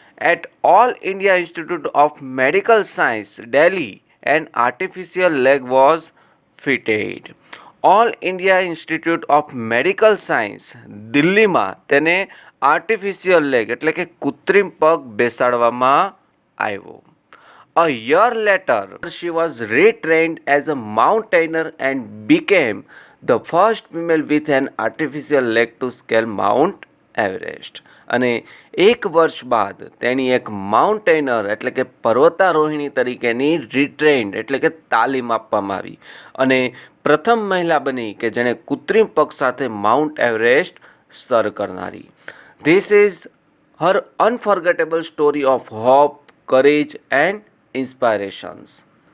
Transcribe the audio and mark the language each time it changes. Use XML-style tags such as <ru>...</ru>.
<en>At All India Institute of Medical Science Delhi an artificial leg was fitted.</en> <gu>All India institute of medical science દિલ્હીમાં તેને artificial leg એટલે કે કૃત્રિમ પગ બેસાડવામાં આવ્યો.</gu> <en>A year later, she was retrained as a mountaineer and became the first female with an artificial leg to scale Mount Everest.</en> <gu>અને એક વર્ષ બાદ તેણી એક માઉન્ટેનર એટલે કે પર્વતારોહિણી તરીકેની રિટ્રેન્ડ એટલે કે તાલીમ આપવામાં આવી અને પ્રથમ મહિલા બની કે જેણે કૃત્રિમ પગ સાથે માઉન્ટ એવરેસ્ટ સર કરનારી.</gu> <en>This is her unforgettable story of hope, courage and inspirations.</en>